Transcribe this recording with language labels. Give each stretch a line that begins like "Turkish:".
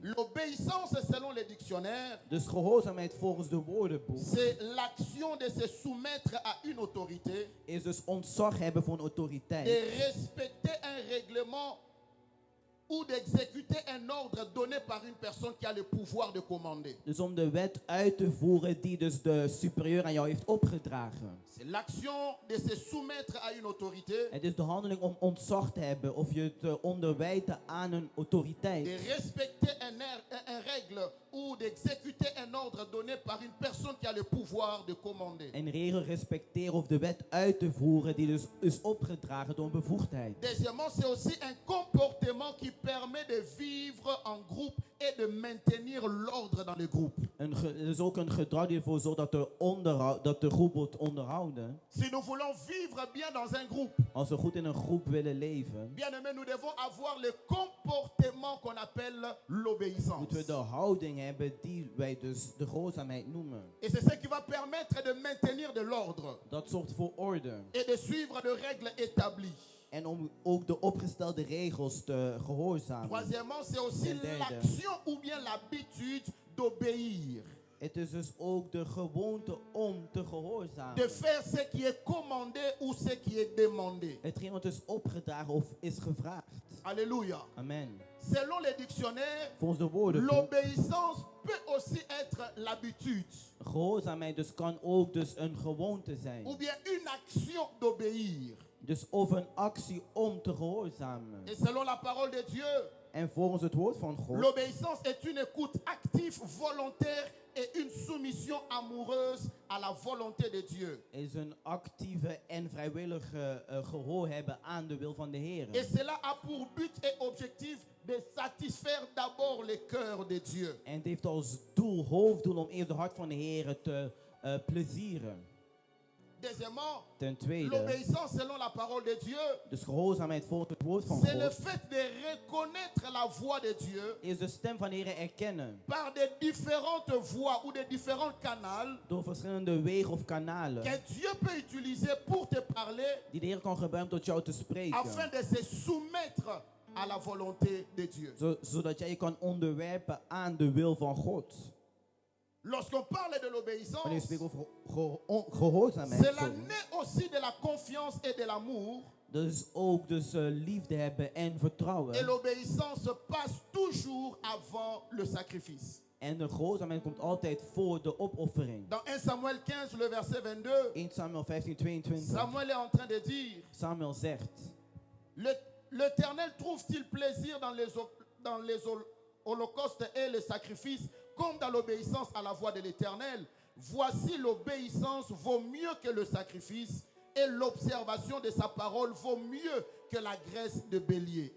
French: L'obéissance, selon les dictionnaires,
Dutch: Dus gehoorzaamheid volgens de woordenboek
French: c'est l'action de se soumettre à une autorité,
Dutch: is dus ontzag hebben voor een
French: de
Dutch: autoriteit.
French: respecter un règlement ou d'exécuter un ordre donné par une personne qui a le pouvoir de commander.
Dutch: Dus om de wet uit te voeren die dus de superieur aan jou heeft opgedragen.
French: C'est l'action de se soumettre à une autorité,
Dutch: Het is de handeling om ontzag te hebben of je te onderwijten aan een autoriteit.
French: de respecter un règle ou d'exécuter un ordre donné par une personne qui a le pouvoir de commander.
Dutch: Een regel respecteren of de wet uit te voeren die dus is opgedragen door een bevoegdheid.
French: Deuxièmement, c'est aussi un comportement qui permet de vivre en groupe et de maintenir l'ordre dans le groupe.
Dutch: Het is ook een gedrag die ervoor zorgt dat de groep wordt onderhouden.
French: Si nous voulons vivre bien dans un groupe,
Dutch: Als we goed in een groep willen leven,
French: bien aimé, nous devons avoir le comportement qu'on appelle l'obéissance.
Dutch: moeten we de houding hebben die wij dus de gehoorzaamheid noemen.
French: Et c'est ce qui va permettre de maintenir de l'ordre
Dutch: Dat zorgt voor orde.
French: et de suivre de règles établies.
Dutch: En om ook de opgestelde regels te gehoorzamen.
French: Troisièmement, c'est aussi
Dutch: Ten derde.
French: l'action ou bien l'habitude d'obéir,
Dutch: Het is dus ook de gewoonte om te gehoorzamen.
French: de faire ce qui est commandé ou ce qui est demandé.
Dutch: Hetgeen wat is opgedragen of is gevraagd.
French: Alléluia.
Dutch: Amen.
French: Selon les dictionnaires,
Dutch: Volgens de woorden.
French: l'obéissance peut aussi être l'habitude
Dutch: Gehoorzaamheid dus kan ook dus een gewoonte zijn.
French: ou bien une action d'obéir.
Dutch: Dus of een actie om te gehoorzamen.
French: Et selon la parole de Dieu,
Dutch: En volgens het woord van God
French: l'obéissance est une écoute active, volontaire et une soumission amoureuse à la volonté de Dieu.
Dutch: is een actieve en vrijwillige gehoor hebben aan de wil van de Heer.
French: Et cela a pour but et objectif de satisfaire d'abord les cœurs de Dieu.
Dutch: En het heeft als doel, hoofddoel om eerst het hart van de Heer te plezieren.
French: Deuxièmement,
Dutch: Ten tweede,
French: l'obéissance selon la parole de Dieu,
Dutch: dus gehoorzaamheid volgens het woord van
French: c'est le
Dutch: God
French: fait de reconnaître la voix de Dieu
Dutch: is de stem van de Heer erkennen
French: par des différentes voies ou des différents canaux
Dutch: door verschillende wegen of kanalen
French: que Dieu peut utiliser pour te parler
Dutch: die de Heer kan gebruiken tot jou te spreken.
French: afin de se soumettre à la volonté de Dieu.
Dutch: Zodat jij je kan onderwerpen aan de wil van God.
French: Lorsqu'on parle de l'obéissance,
Dutch: spreekt over gehoorzaamheid,
French: cela
Dutch: sorry,
French: naît aussi de la confiance et de l'amour.
Dutch: dus ook liefde hebben en vertrouwen.
French: Et l'obéissance passe toujours avant le sacrifice.
Dutch: En de gehoorzaamheid komt altijd voor de opoffering.
French: Dans 1 Samuel 15, le verset 22,
Dutch: 1 Samuel 15, 22.
French: Samuel est en train de dire,
Dutch: Samuel zegt:
French: l'Éternel trouve-t-il plaisir dans les holocaustes et les sacrifices comme dans l'obéissance à la voix de l'Éternel? Voici l'obéissance vaut mieux que le sacrifice et l'observation de sa parole vaut mieux que la graisse de bélier.